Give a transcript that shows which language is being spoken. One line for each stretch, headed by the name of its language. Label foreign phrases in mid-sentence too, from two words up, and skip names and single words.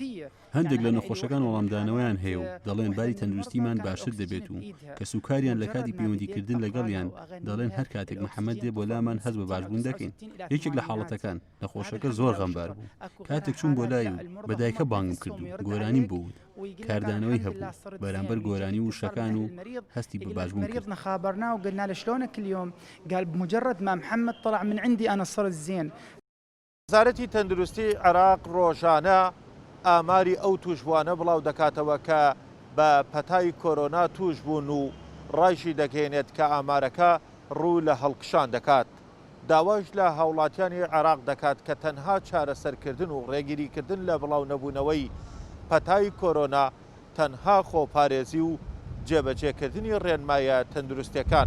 Central Kurdish: هەندێک لە نەخۆشەکان وەڵامدانەوەیان هەیە و دەڵێن باری تەندروستیمان باشتر دەبێت و کە سوکاریان لە کاتی پەیوەندیکردن لەگەڵیان دەڵێن هەر کاتێک محەممەد دێ بۆ لامان هەز بە باشبوون دەکەین. یەکێک لە حاڵەتەکان نەخۆشەکە زۆر غەمبار بوو. کاتێک چوون بۆ لای و بەدایکە بانگم کرد و گۆرانیم بوو کاردانەوەی هەبوو بەرامبەر گۆرانی وشەکان و هەستی بە باشبوون کرد.
Arabic: خابرنا وقلنا له شلونك اليوم قال بمجرد ما محمد طلع من عندي انا صرت زين.
Central Kurdish: وەزارەتی تەندروستی عێراق ڕۆژانە ئاماری ئەو توشبووانە بڵاو دەکاتەوە کە بە پەتای کۆرۆنا توش بوون و ڕایشی دەگەێنێت کە ئامارەکە ڕوو لە هەڵکشان دەکات. داواش لە هاوڵاتیانی عێراق دەکات کە تەنها چارەسەرکردن و ڕێگیریکردن لە بڵاو نەبوونەوەی پەتای کۆرۆنا تەنها خۆپارێزی و جێبەجێکردنی ڕێنمایە تەندروستیەکانە.